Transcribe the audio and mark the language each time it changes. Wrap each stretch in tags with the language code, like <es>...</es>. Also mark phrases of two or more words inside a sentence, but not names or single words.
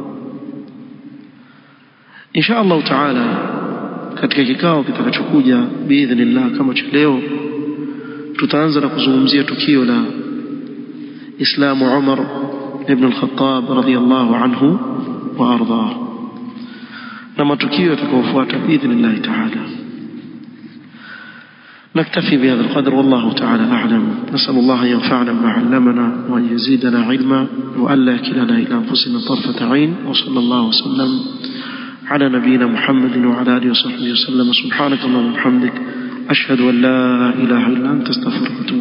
<ar>إن شاء الله تعالى</ar> <sw>katika kikao kitakachokuja biidhnillah kama cha leo tutaanza na kuzungumzia tukio la Islamu Umar ibn al-Khattab</sw> <ar>رضي الله عنه وأرضاه,</ar> <sw>na matukio yatakayofuata</sw> <ar>بإذن الله تعالى. نكتفي بهذا القدر والله تعالى أعلم. نسأل الله ينفعنا بما علمنا وأن يزيدنا علما وأن لا يكلنا إلى أنفسنا طرفة عين. وصلى الله وسلم على نبينا محمد وعلى آله وصحبه وسلم. سبحانك اللهم وبحمدك أشهد أن لا إله إلا أنت استغفرك وأتوب إليك.</ar>